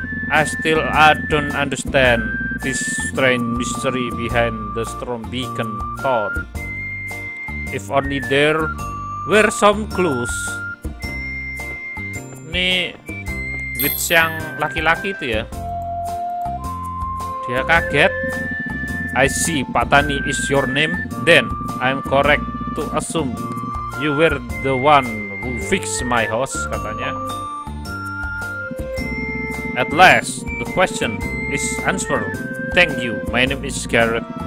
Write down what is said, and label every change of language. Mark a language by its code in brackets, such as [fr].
[en] I don't understand this strange mystery behind the storm beacon tower. If only there were some clues. [id] Ini witch yang laki-laki itu ya. Dia kaget. [en] I see, Pak Tani is your name. Then I'm correct to assume you were the one who fixed my house, [id] katanya. [en] At last, the question is answered. Thank you. My name is Garrett.